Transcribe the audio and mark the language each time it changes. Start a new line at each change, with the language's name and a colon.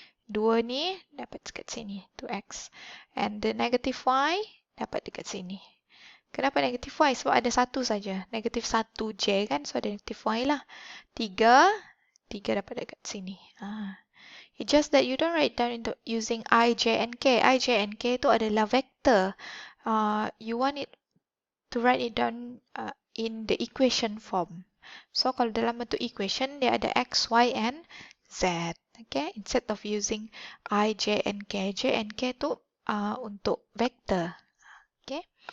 Malay: 2 ni dapat dekat sini, 2x,
English: and the negative y
Malay: dapat dekat sini. Kenapa negatif y? Sebab ada satu saja. Negatif 1j kan? So ada negatif y lah. 3 dapat dekat sini.
English: It's just that you don't write down into using I, j, and k.
Malay: I, j, and k itu adalah vector.
English: You want it to write it down in the equation form.
Malay: So kalau dalam bentuk equation, dia ada x, y, and z. Okay?
English: Instead of using I, j, and k. J and k
Malay: itu untuk vector.
English: Okay?